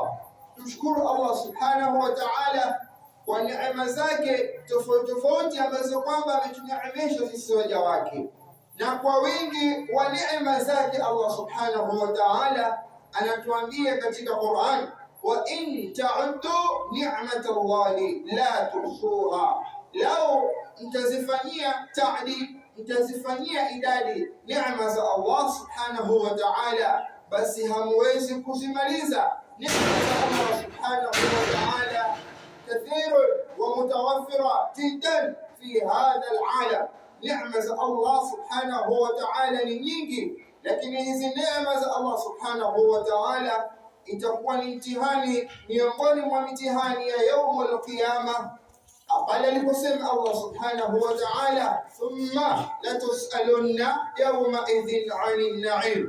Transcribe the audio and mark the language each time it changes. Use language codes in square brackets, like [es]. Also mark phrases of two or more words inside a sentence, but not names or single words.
[sw] Tumshukuru Allah [ar] سبحانه وتعالى [sw] kwa neema zake tofauti tofauti ambazo kwamba ametuneemesha sisi waja wake, na kwa wingi wa neema zake Allah subhanahu wa ta'ala anatuambia katika Qur'an: [ar] وإن تعدوا نعمة الله لا تحصوها, [sw] lau mtazifanyia ta'did, mtazifanyia idadi neema za Allah [ar] سبحانه وتعالى, [sw] basi hamwezi kuzimaliza. Neema za Allah [ar] سبحانه وتعالى كثير ومتوفرة جدا في هذا العالم. نعمة الله سبحانه وتعالى [sw] ni nyingi, lakini hizi neema za Allah [ar] سبحانه وتعالى [sw] itakuwa ni mtihani miongoni mwa mitihani ya [ar] يوم القيامة, [sw] pale aliposema Allah [ar] سبحانه وتعالى: ثم لتسألن يومئذ عن النعيم.